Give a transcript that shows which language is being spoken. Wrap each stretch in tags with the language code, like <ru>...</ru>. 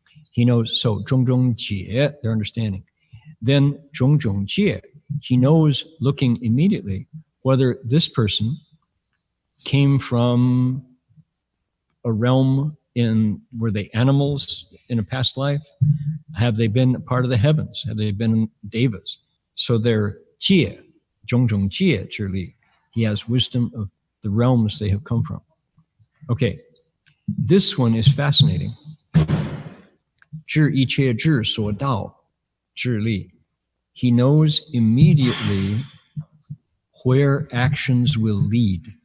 <en>He knows, so 种种解, their understanding. Then 种种戒, he knows, looking immediately, whether this person came from a realm were they animals in a past life? Have they been part of the heavens? Have they been devas? So they're 戒, 种种戒之力. He has wisdom of the realms they have come from. Okay, this one is fascinating.</en> <zh>知一切智所到智力.</zh> <en>He knows immediately where actions will lead.</en>